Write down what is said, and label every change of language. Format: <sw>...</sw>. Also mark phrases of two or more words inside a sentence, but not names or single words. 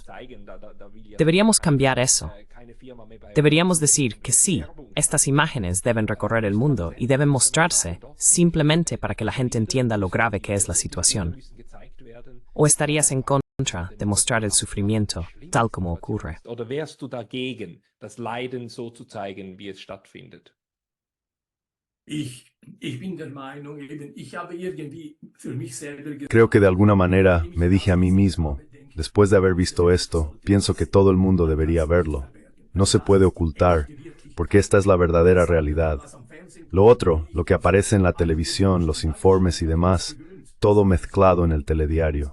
<es>Deberíamos cambiar eso. Deberíamos decir que sí, estas imágenes deben recorrer el mundo y deben mostrarse simplemente para que la gente entienda lo grave que es la situación. ¿O estarías en contra de mostrar el sufrimiento tal como ocurre?</es> <de>Oder wärst du dagegen, das Leiden so zu zeigen, wie es stattfindet? Ich bin der Meinung, eben, ich habe irgendwie für mich selber</de> <es>Creo que de alguna manera me dije a mí mismo, después de haber visto esto, pienso que todo el mundo debería verlo. No se puede ocultar, porque esta es la verdadera realidad. Lo otro, lo que aparece en la televisión, los informes y demás, todo mezclado en el telediario.</es>